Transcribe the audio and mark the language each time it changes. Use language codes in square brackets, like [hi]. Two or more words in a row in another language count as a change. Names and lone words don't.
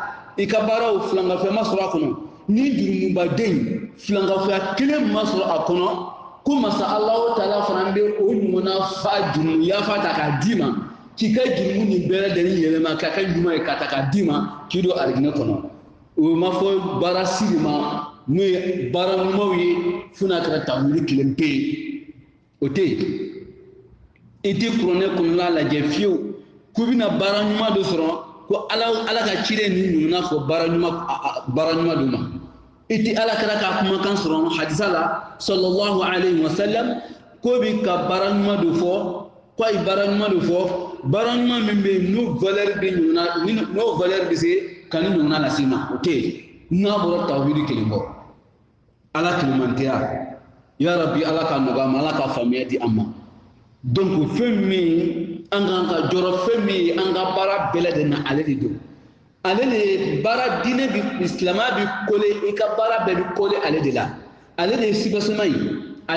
[bm] i ka baaraw filankafoya ma sɔrɔ a kɔnɔ ni jurumubaden filankafoya kelen ma sɔrɔ a kɔnɔ ko masa [ar] الله تعالى [bm] fana bɛ o ɲɔgɔnna fa jurumu yafa ta k'a d'i ma k'i ka jurumu nin bɛɛ lajɛlen yɛlɛma k'a ka ɲuman ye k'a ta k'a d'i ma k'i don arijinɛ kɔnɔ o ma fɔ baara siri ma n'o ye baara ɲumanw ye fo n'a kɛra tawhidi kelen pe ye o tɛ yen i tɛ kuranɛ kɔnɔna lajɛ fiyewu k'u bɛna baara ɲuman dɔ sɔrɔ ko ala ka ciden ni ɲɔgɔnna fɔ baara ɲuman dɔ ma i tɛ ala kɛra ka kumakan sɔrɔ hadisa la [ar] صلى الله عليه وسلم [bm] ko bi ka baara ɲuman dɔ fɔ ko a ye baara ɲuman dɔ fɔ baara ɲuman min bɛ yen n'o valeur bɛ se ka ni ɲɔgɔnna lase ma o tɛ yen n'a bɔra tawhidi kelen bɔ ala kelemantiya [ar] يا رب [bm] ala ka nɔgɔya ma ala ka faamuya di an ma donc fɛn min an kan ka jɔrɔ fɛn min an ka baara bɛɛ lajɛlen na ale de don ale de baara diinɛ bi silamɛya bi kole i ka baara bɛɛ bi kole ale de la ale de ye sibasoma ye ale